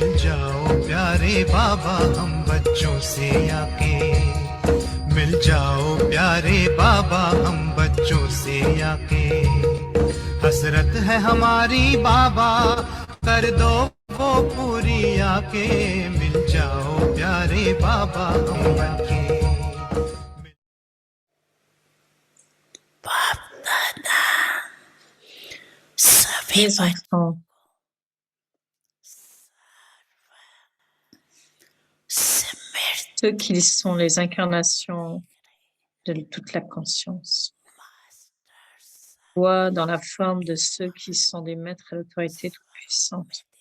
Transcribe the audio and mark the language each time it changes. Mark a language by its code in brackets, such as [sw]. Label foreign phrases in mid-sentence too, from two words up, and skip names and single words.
[hi] जाओ प्यारे बाबा हम बच्चों से आके मिल जाओ प्यारे बाबा हम बच्चों से आके हसरत है हमारी बाबा कर दो वो पूरी आके मिल जाओ प्यारे बाबा हम बनके [fr] Les enfants, ceux qui sont les incarnations de toute la conscience, voient dans la forme de ceux qui sont des maîtres et l'autorité toute puissante.